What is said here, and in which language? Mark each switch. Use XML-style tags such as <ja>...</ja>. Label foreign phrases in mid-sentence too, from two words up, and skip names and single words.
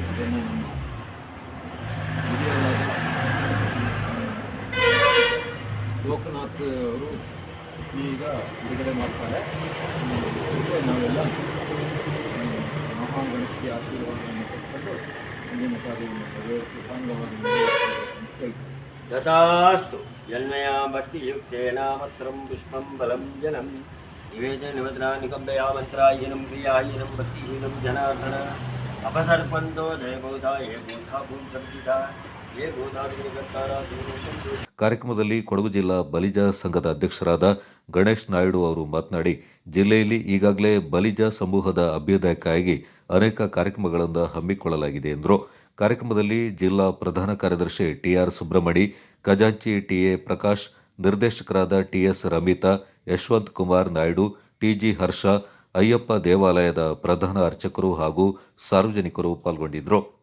<kn>ಅದನ್ನು ನಮ್ಮ ಹಿರಿಯರಾದ ಲೋಕನಾಥ್ ಅವರು ಈಗ ಬಿಡುಗಡೆ ಮಾಡ್ತಾರೆ. ನಾವೆಲ್ಲ ಮಹಾಗಣಪತಿ ಆಶೀರ್ವಾದವನ್ನು ಪಡೆದುಕೊಂಡು ಮುಂದಿನ ಕಾರ್ಯವನ್ನು ನೆರವೇರಿಸಿ ಸಾಂಗವಾಗಿ ಕೇಳ್ತೀವಿ.</kn> <sa>तथास्तु जन्मया भक्तियुक्तेन मत्रं पुष्पं बलं जनं निवेदनवदनानिकम्बया मन्त्रायनं क्रियायनं भक्तिहीनं जनार्दन अपसर्पन्तो जयभूता ये भूता भूतर्जिता ये भूता विनिगत्तारा दूरुषं.</sa> <kn>ಕಾರ್ಯಕ್ರಮದಲ್ಲಿ ಕೊಡಗು ಜಿಲ್ಲಾ ಬಲಿಜ ಸಂಘದ ಅಧ್ಯಕ್ಷರಾದ ಗಣೇಶ್ ನಾಯ್ಡು ಅವರು ಮಾತನಾಡಿ, ಜಿಲ್ಲೆಯಲ್ಲಿ ಈಗಾಗಲೇ ಬಲಿಜ ಸಮೂಹದ ಅಭ್ಯುದಯಕ್ಕಾಗಿ ಅನೇಕ ಕಾರ್ಯಕ್ರಮಗಳನ್ನು ಹಮ್ಮಿಕೊಳ್ಳಲಾಗಿದೆ ಎಂದರು. ಕಾರ್ಯಕ್ರಮದಲ್ಲಿ ಜಿಲ್ಲಾ ಪ್ರಧಾನ ಕಾರ್ಯದರ್ಶಿ ಟಿಆರ್ ಸುಬ್ರಹ್ಮಣಿ, ಖಜಾಂಚಿ ಟಿಎ ಪ್ರಕಾಶ್, ನಿರ್ದೇಶಕರಾದ ಟಿಎಸ್ ರಮಿತಾ, ಯಶವಂತ್ ಕುಮಾರ್ ನಾಯ್ಡು, ಟಿಜಿ ಹರ್ಷ, ಅಯ್ಯಪ್ಪ ದೇವಾಲಯದ ಪ್ರಧಾನ ಅರ್ಚಕರು ಹಾಗೂ ಸಾರ್ವಜನಿಕರು ಪಾಲ್ಗೊಂಡಿದ್ದರು.</kn>